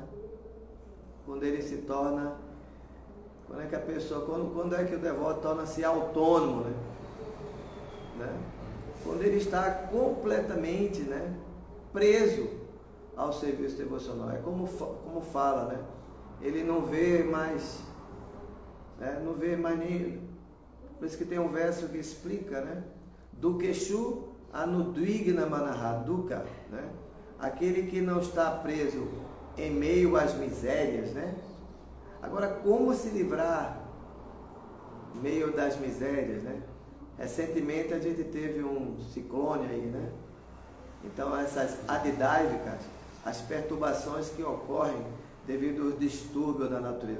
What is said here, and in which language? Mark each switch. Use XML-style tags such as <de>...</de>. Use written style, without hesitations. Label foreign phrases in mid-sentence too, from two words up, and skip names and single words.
<pt>Quando ele se torna, quando é que a pessoa, quando é que o devoto torna-se autônomo, né? Quando ele está completamente, né, preso ao serviço devocional. É como fala, né? Ele não vê mais, né? Não vê mais nem. Por isso que tem um verso que explica, né?</pt> <sa>दुःखेषु अनुद्विग्न मनः दुःख,</sa> <pt>né? Aquele que não está preso em meio às misérias, né? Agora, como se livrar em meio das misérias, né? Recentemente a gente teve um ciclone aí, né? Então essas adidaivicas, as perturbações que ocorrem devido aos distúrbios da natureza.</pt>